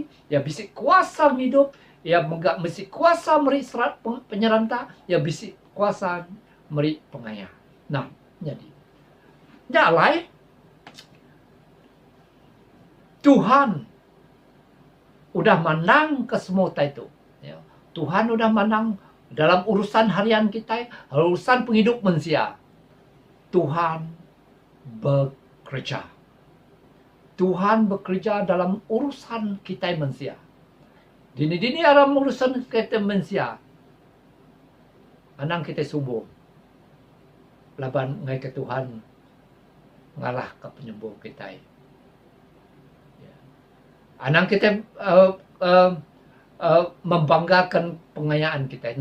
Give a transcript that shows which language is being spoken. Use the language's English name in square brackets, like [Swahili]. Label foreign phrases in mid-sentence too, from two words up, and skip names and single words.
[Iban] Ya bisik kuasa hidup. Ya megak bisik kuasa meri serat penyeranta. Ya bisik kuasa meri pengaya. Nah, jadi. Nyalai. Tuhan udah menang ke semua itu. Ya. Tuhan udah menang dalam urusan harian kita, urusan penghidup manusia. Tuhan bekerja. Tuhan bekerja dalam urusan kita manusia. Dini-dini dalam urusan kita manusia. Anang kita subuh. Laban ngai ke Tuhan ngalah ke penyembuh kita. Ya. Anang kita membanggakan pengayaan kita.